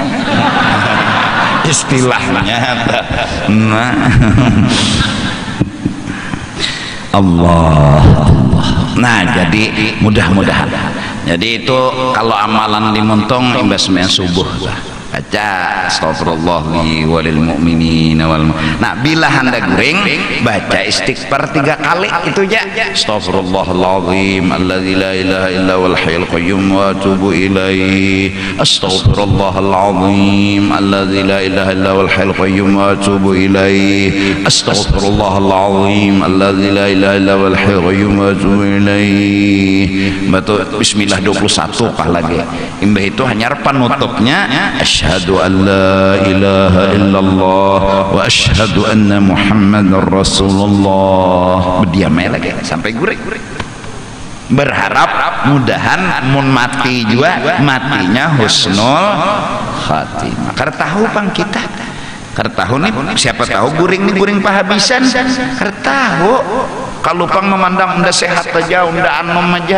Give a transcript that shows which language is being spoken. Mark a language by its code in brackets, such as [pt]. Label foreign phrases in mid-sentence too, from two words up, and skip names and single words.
[bjn] Istilahnya. Nah. Allah. Nah, jadi mudah-mudahan. Jadi itu kalau amalan dimuntung imbasnya subuh. Baca [ar] أستغفر الله لي وللمؤمنين و. [bjn] Nah, bila hendak guring baca istighfar 3 kali itu aja. [ar] أستغفر الله العظيم الذي لا إله إلا هو الحي القيوم وأتوب إليه. أستغفر الله العظيم الذي لا إله إلا هو الحي القيوم وأتوب إليه. أستغفر الله العظيم الذي لا إله إلا هو الحي القيوم وأتوب إليه. [bjn] Baca bismillah 21 kah lagi. Imbah itu hanya penutupnya [ar] أشهد أن لا إله إلا الله وأشهد أن محمدا رسول الله. [bjn] Berdiam lagi sampai gurik. Berharap mudahan mun mati juga matinya [ar] حسن الخاتمة. [bjn] Karena tahu pang kita, karena tahu nih siapa tahu guring nih guring pahabisan. Karena tahu kalau pang memandang udah sehat aja, udah anom aja.